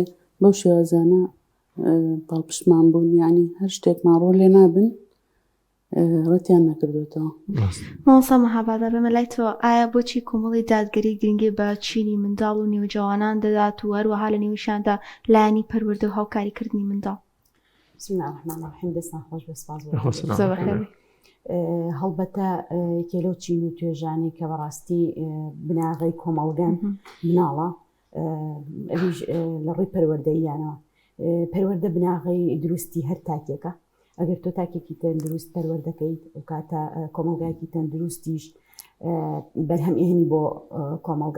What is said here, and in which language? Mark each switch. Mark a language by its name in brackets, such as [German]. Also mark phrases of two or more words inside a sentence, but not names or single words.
[Central Kurdish] بەو شێوازانە پاڵپشتمان بوون، یعنی هەر شتێکمان ڕۆ لێ نابن ڕەتیان نەکردوێتەوە. مامۆستا مەهاباد بەمە لای تۆ ئایا بۆچی کۆمەڵی دادگەری گرنگی بە چینی منداڵ و نێوجەوانان دەدات و هەروەها لە نێویشاندا لایەنی پەروەردە و هاوکاریکردنی منداڵ؟ [Arabic] بسم الله الرحمن الرحیم. [Central Kurdish] دەستان خۆش بە سپاس بۆ هەڵبەتە یەکێ لەو چین و توێژانەی کە بەڕاستی بناغی کۆمەڵگەن مناڵە ئەویش لە ڕووی پەروەردەییانەوە. پەروەردە بناغی دروستی هەر تاکێکە. ئەگەر تۆ تاکێکی تەندروست پەروەردەکەیت و کاتە کۆمەلگایکی تەندروستیش بەرهەم ئێنی بۆ کۆمەلگا.